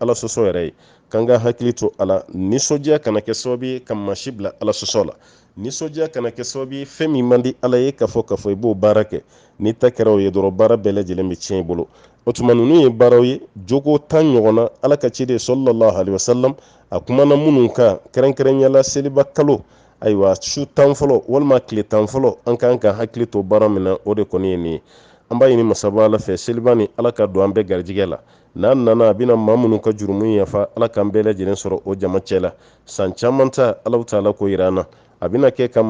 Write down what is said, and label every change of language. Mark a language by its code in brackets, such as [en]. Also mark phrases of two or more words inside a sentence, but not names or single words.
[bm] ala sɔsɔ yɛrɛ ye k'an ka hakili to a la nisɔndiya kana kɛ sababu ye ka maa si bila ala sɔsɔ la nisɔndiya kana kɛ sababu ye fɛn min man di ala ye k'a fɔ i b'o baara kɛ n'i ta kɛra o ye dɔrɔn baara bɛɛ lajɛlen bɛ tiɲɛ i bolo o tuma ninnu ye baaraw ye jogo 10 ɲɔgɔnna ala ka ciden [ar] صلى الله عليه وسلم [bm] a kumana minnu kan kɛrɛnkɛrɛnyala seliba kalo ayiwa su 10 fɔlɔ walima tile 10 fɔlɔ an kan ka hakili to baara min na o de kɔni ye nin ye an b'a ɲini masaba ala fɛ seliba ni ala ka don an bɛɛ garijɛgɛ la n'an nana a bɛna maa minnu ka jurumu yafa ala k'an bɛɛ lajɛlen sɔrɔ o jama cɛ la san caman ta Alahu Taala ko yira an na a bɛna kɛ ka